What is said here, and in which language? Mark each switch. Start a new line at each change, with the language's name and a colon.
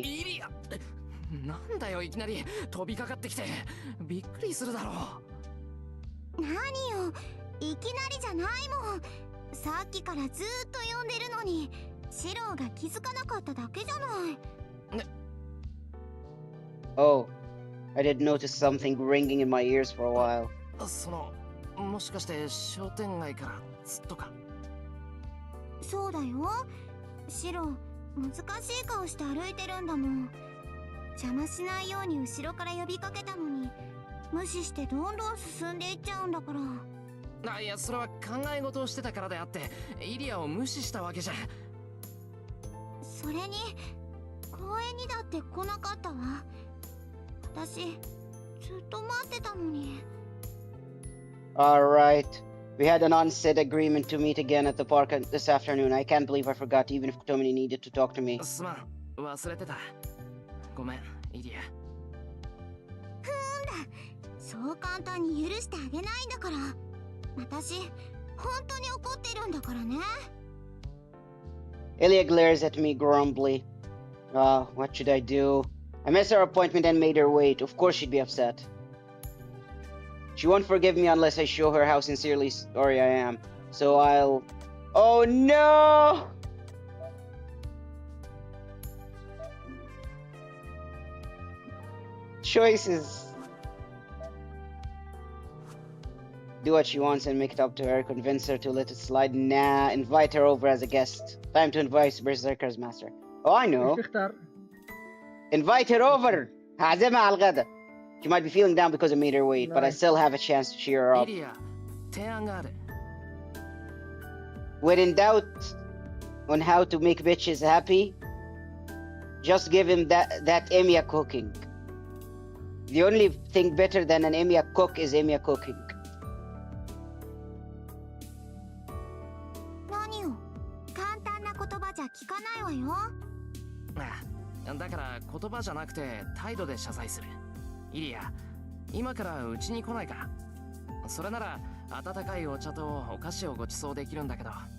Japanese: イリアなんだよいきなり飛びかかってきてびっくりするだろ何よいきなりじゃないもん。さっきからずーっと呼んでるのにシローが気づかなかっただけじゃない。
English: Oh, I did notice something ringing in my ears for a while.
Japanese: そのもしかして商店街からずっとかそうだよシロー、難しい顔して歩いてるんだもん。邪魔しないように後ろから呼びかけたのに無視してどんどん進んでいっちゃうんだから。いやそれは考え事をしてたからであってイリアを無視したわけじゃ。それに公園にだって来なかったわ。私ずっと待ってたのに。
English: Alright. We had an unsaid agreement to meet again at the park this afternoon. I can't believe I forgot, even if Kotomini needed to talk to me.
Japanese: すまん忘れてたごめんイリアそう簡単に許してあげないんだから。私本当に怒ってるんだからね。
English: Ilya glares at me grumbly. What should I do? I missed her appointment and made her wait. Of course she'd be upset. She won't forgive me unless I show her how sincerely sorry I am. So I'll... Oh no! Choices. Do what she wants and make it up to her. Convince her to let it slide. Nah, invite her over as a guest. Time to invite Berserker's master. Oh, I know.
Arabic: ايش تختار؟
English: Invite her over.
Arabic: هعزمها على الغدا.
English: She might be feeling down because I made her wait, but I Nice. still have a chance to cheer her
Japanese: イ
English: up.
Japanese: リア提案がある
English: When in doubt on how to make bitches happy, just give him that Emiya cooking. The only thing better than an Emiya cook is Emiya cooking.
Japanese: 何よ簡単な言葉じゃ聞かないわよ。あだから言葉じゃなくて態度で謝罪するイリア今からうちに来ないかそれなら温かいお茶とお菓子をご馳走できるんだけど